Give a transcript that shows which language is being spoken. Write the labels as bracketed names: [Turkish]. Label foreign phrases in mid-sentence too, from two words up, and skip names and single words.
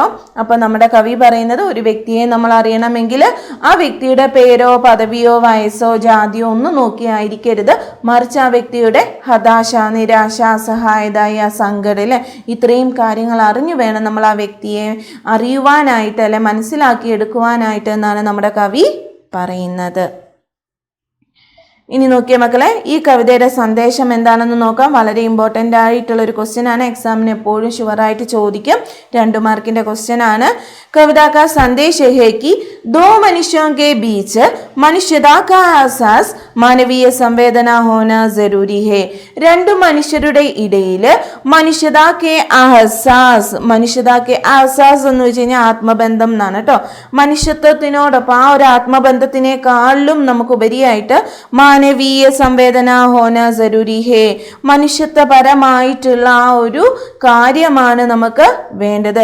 [Malayalam] അപ്പം നമ്മുടെ കവി പറയുന്നത് ഒരു വ്യക്തിയെ നമ്മൾ അറിയണമെങ്കിൽ ആ വ്യക്തിയുടെ പേരോ പദവിയോ വയസ്സോ ജാതിയോ ഒന്നും നോക്കിയായിരിക്കരുത്, മറിച്ച് ആ വ്യക്തിയുടെ ഹതാശ, നിരാശ, അസഹായത, സങ്കടം, ഇത്രയും കാര്യങ്ങൾ അറിഞ്ഞു വേണം നമ്മൾ ആ വ്യക്തിയെ അറിയുവാനായിട്ട് അല്ലെ മനസ്സിലാക്കിയെടുക്കുവാനായിട്ട് എന്നാണ് നമ്മുടെ കവി പറയുന്നത്. ഇനി നോക്കിയ മക്കളെ, ഈ കവിതയുടെ സന്ദേശം എന്താണെന്ന് നോക്കാം. വളരെ ഇമ്പോർട്ടൻ്റ് ആയിട്ടുള്ള ഒരു ക്വസ്റ്റ്യൻ ആണ്, എക്സാമിന് എപ്പോഴും ഷുവറായിട്ട് ചോദിക്കും. 2 മാർക്കിന്റെ ക്വസ്റ്റ്യൻ ആണ്. [Hindi] कविता का संदेश है कि दो मनुष्यों के बीच मनुष्यता का एहसास मानवीय संवेदना होना जरूरी है. [Malayalam] 2 മനുഷ്യരുടെ ഇടയിൽ [Hindi] मनुष्यता का एहसास [Malayalam] എന്ന് വെച്ച് കഴിഞ്ഞാൽ ആത്മബന്ധം എന്നാണ് കേട്ടോ. മനുഷ്യത്വത്തിനോടൊപ്പം ആ ഒരു ആത്മബന്ധത്തിനേക്കാളും നമുക്ക് ഉപരിയായിട്ട് [Hindi] मानवीय संवेदना होना जरूरी है, [Malayalam] മനുഷ്യത്വപരമായിട്ടുള്ള ആ ഒരു കാര്യമാണ് നമുക്ക് വേണ്ടത്.